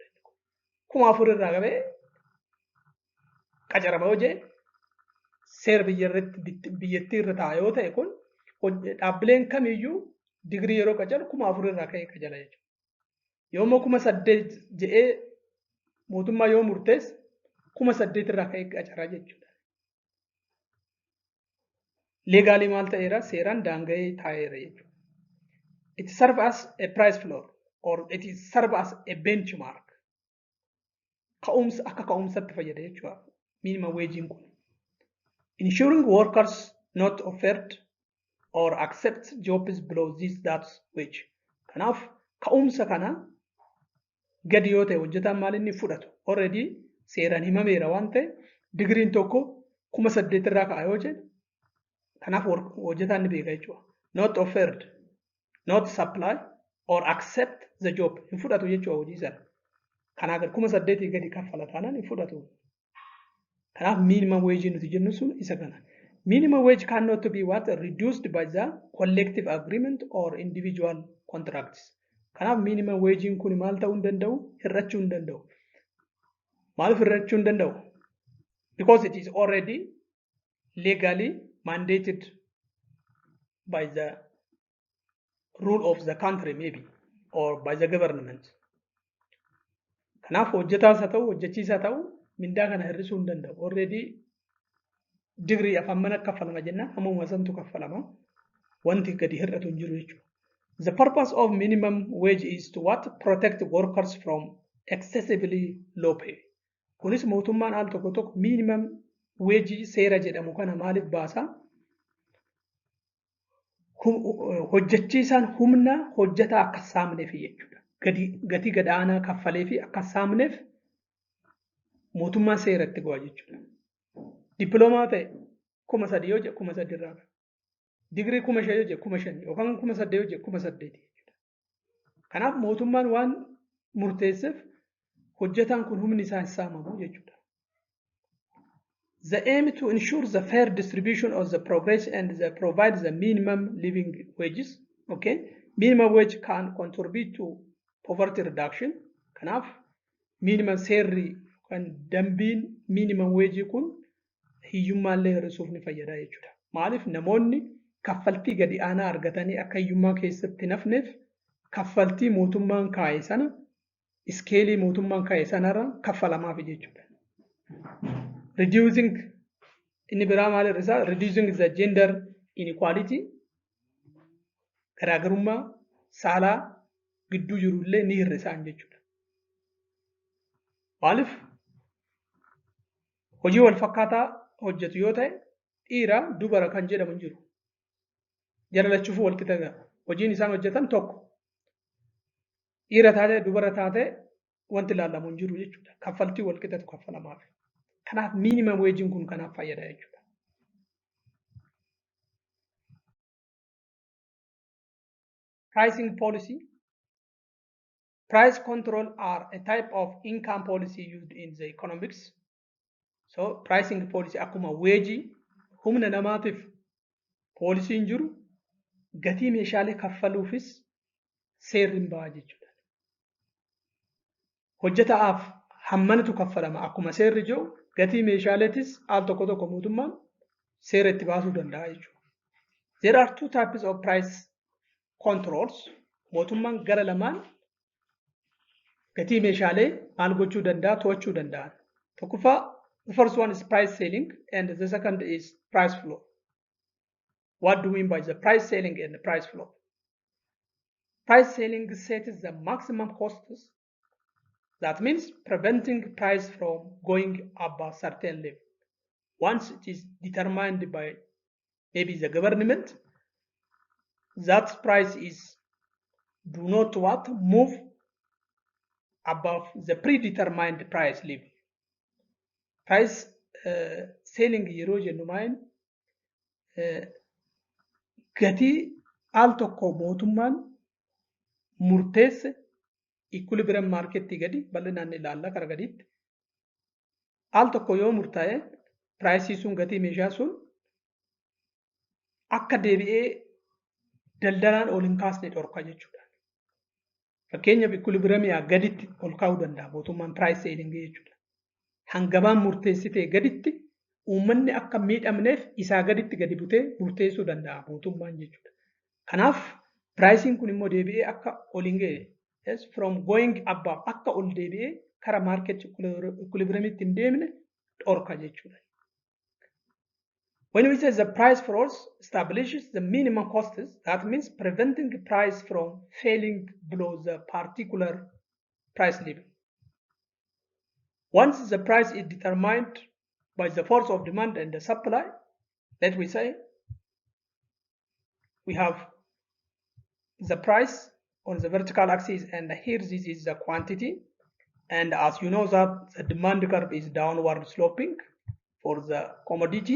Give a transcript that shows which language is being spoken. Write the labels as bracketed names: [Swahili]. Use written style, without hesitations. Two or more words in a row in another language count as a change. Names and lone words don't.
[Oromo] 4,000 irraa qabee qacarama yoo jenne seera biyyattii irra taa'a yoo ta'e kun dhaabbileen kamiyyuu digrii yeroo qacaru 4,000 irraa ka'ee qacala jechuudha. Yoommoo 8,000 jedhee mootummaa yoo murteesse 8,000 irraa ka'ee qacaraa jechuudha. Legaalii maal ta'eera? Seeraan daanga'ee taa'eera jechuudha. [English] It serves as a price floor or it is serve as a benchmark. [Oromo] Ka'umsa akka ka'umsatti fayyada jechuudha. [English] Minimum wage kun. Ensuring workers not offered or accept jobs below that wage. [Oromo] Kanaaf ka'umsa kana gadi yoo ta'e hojjetaan maal inni fudhatu? Already seeraan himameera waan ta'e digriin tokko 8,000 irraa ka'a yoo jedhe kanaaf hojjetaan ni beeka jechuudha. [English] Not offered, not supply or accept the job [Oromo] hin fudhatu jechuudha hojii sana. Kanaaf 8,000 gadi kaffala taanaan hin fudhatu. Kanaaf [English] minimum wage [Oromo] nuti jennu sun isa kana. [English] Minimum wage cannot be what? Reduced by the collective agreement or individual contracts. [Oromo] Kanaaf [English] minimum wage [Oromo] kun maal ta'uu hin danda'u? Hir'achuu hin danda'u. Maaliif hir'achuu hin danda'u? [English] Because it is already legally mandated by the rule of the country maybe or by the government. [Oromo] Kanaaf hojjetaas haa ta'u hojjechiisaa haa ta'u mindaa kana hir'isuu hin danda'u. Already digrii afaan mana kaffalama jennaan ammuma santu kaffalama. Wanti gadi hir'atu hin jiru jechuudha. [English] The purpose of minimum wage is to what? Protect workers from excessively low pay. [Oromo] Kunis mootummaan al tokko tokko [English] minimum wage [Oromo] seera jedhamu kana maaliif baasa? Hojjechiisaan humna hojjetaa akka saamneef jechuudha. Gatii gad aanaa kaffalee fi akka saamneef mootummaan seera itti go'a jechuudha. Dippiloomaa ta'e 3,000 yoo jedhu 3,000 irraa qaba. Digrii 5,000 yoo jedhu 5,000 yookaan 8,000 yoo jedhu 8,000 jechuudha. Kanaaf mootummaan waan murteesseef hojjetaan kun humni isaa hin saamamu jechuudha. [English] The aim to ensure the fair distribution of the progress and the provide the minimum living wages. Okay, minimum wage can contribute to poverty reduction. [Oromo] Kanaaf [English] minimum salary [Oromo] kan dambiin [English] minimum wage [Oromo] kun hiyyummaallee hir'isuuf ni fayyada jechuudha. Maaliif namoonni kaffaltii gadi aanaa argatanii akka hiyyummaa keessatti nafneef kaffaltii mootummaan kaa'e sana iskeelii mootummaan kaa'e sanarra kaffalamaaf jechuudha. Reducing inni biraa maal irraa [English] reducing the gender inequality [Oromo] garaagarummaa saalaa gidduu jirullee ni hir'isaan jechuudha. Maaliif hojii wal fakkaataa hojjetu yoo ta'e dhiira dubara kan jedhamu hin jiru. Jara lachuuf wal qixa ga'a. Hojiin isaan hojjetan tokko. Dhiira taatee dubara taatee wanti ilaalamu hin jiru jechuudha. Kaffaltii wal qixatu kaffalamaaf. Kanaaf [English] minimum wage [Oromo] kun kanaaf fayyada jechuudha. [English] Pricing policy. Price control are a type of income policy used in the economics. So pricing policy [Oromo] akkuma wage humna namaatiif poolisiin jiru gatii meeshaalee kaffaluufis seerri ba'a jechuudha. Hojjetaaf hammanatu kaffalama akkuma seerri jiru gatii meeshaaleetis al tokko tokko mootummaan seera itti baasuu danda'a jechuudha. [English] There are two types of price controls. [Oromo] Mootummaan gara lamaan gatii meeshaalee maal gochuu danda'a to'achuu danda'a. [English] Tokkoffaa the first one is price selling and the second is price floor. What do we mean by the price selling and the price floor? Price selling sets the maximum costs. That means preventing price from going above certain level. Once it is determined by maybe the government, that price is do not what move above the predetermined price level. Price selling [Oromo] yeroo jennu maayin gatii al tokko mootummaan murteesse [English] equilibrium market [Oromo] gadi bal'inaan ilaalla kara gadiitti al tokko yoo murtaa'e price sun gatii meeshaa sun akka deebi'ee daldalaan ol hin kaasne dhorka jechuudha. Fakkeenyaaf equilibriumia gaditti ol kaa'uu danda'a mootummaan [English] price selling [Oromo] jechuudha. Hangabaan murteessitee gaditti uummanni akka miidhamneef isaa gaditti gadi butee murteessuu danda'a mootummaan jechuudha. Kanaaf pricing kun immoo deebi'ee akka ol hin ga'e [English] yes from going above [Oromo] akka ol deebi'ee kara market equilibriumitti hin deemne dhorka jechuudha. [English] When we say the price floor establishes the minimum costs, that means preventing the price from falling below the particular price level. Once the price is determined by the force of demand and the supply, let we say we have the price on the vertical axis and here this is the quantity, and as you know that the demand curve is downward sloping for the commodity.